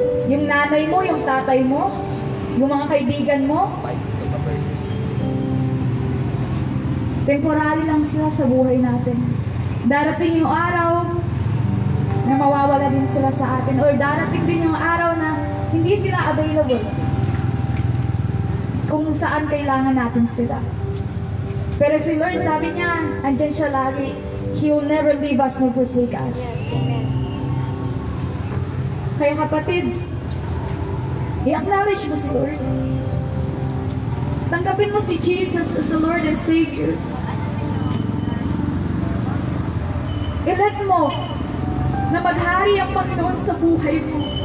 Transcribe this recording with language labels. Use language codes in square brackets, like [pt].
[tl] Yung nanay mo, yung tatay mo, yung mga kaibigan mo, temporary lang sila sa buhay natin. Darating yung araw na mawawala din sila sa atin, or darating din yung araw na hindi sila available kung saan kailangan natin sila. Pero si Lord, sabi niya, andyan siya lagi. [en] He will never leave us nor forsake us. Yes, amen. [tl] Kaya kapatid, i-acknowledge mo si Lord. Tanggapin mo si Jesus [en] as the Lord and Savior. [tl] I-let mo na maghari ang Panginoon sa buhay mo.